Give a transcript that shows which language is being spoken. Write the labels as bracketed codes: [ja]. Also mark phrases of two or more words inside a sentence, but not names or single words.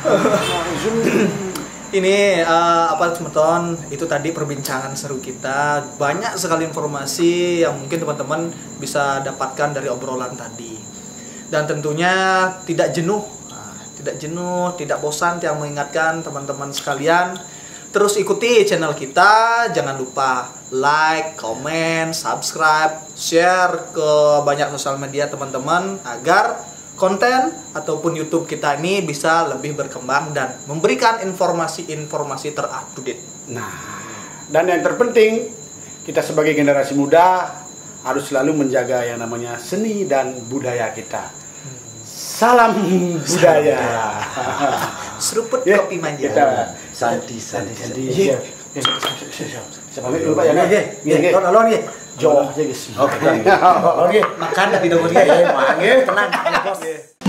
[id] Ini apa teman-teman, itu tadi perbincangan seru kita. Banyak sekali informasi yang mungkin teman-teman bisa dapatkan dari obrolan tadi. Dan tentunya tidak jenuh, tidak bosan, yang mengingatkan teman-teman sekalian terus ikuti channel kita. Jangan lupa [en] like, comment, subscribe, share [id] ke banyak sosial media teman-teman agar konten ataupun YouTube kita ini bisa lebih berkembang dan memberikan informasi-informasi terupdate. Nah, dan yang terpenting kita sebagai generasi muda harus selalu menjaga yang namanya seni dan budaya kita. Salam budaya. Seruput Ya, kopi manja. kita Santi. Iya. Siapa dulu Pak ya? [ban] Nggih, alon nggih. [id] Jauh aja guys. Oke. Oke. Makan tapi dong Tenang, bos.